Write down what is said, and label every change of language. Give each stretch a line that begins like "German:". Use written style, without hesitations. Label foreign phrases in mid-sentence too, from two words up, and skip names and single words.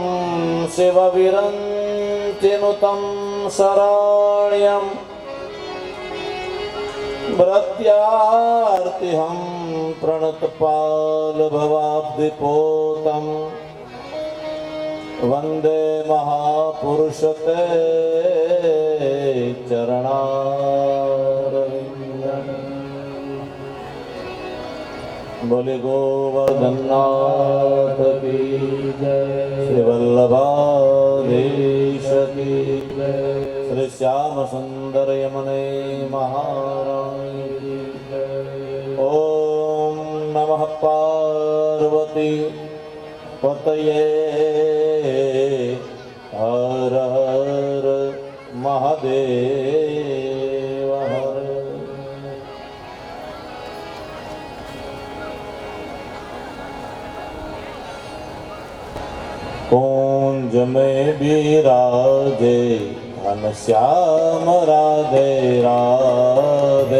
Sanskrit: शिवविरञ्चिनुतं शरण्यं भृत्यार्तिहं प्रणतपालभवाब्धिपोतं वन्दे महापुरुषते चरणारविन्दम्।
Hindi: बोले गोवर्धननाथ की जय, श्री वल्लभाधीश की जय, श्री श्याम सुंदर यमुने महारानी की जय।
Sanskrit: ओम नमः पार्वती पतये हर हर महादेव हर।
Hindi: कुंज में विराजे घनश्याम राधे राधे।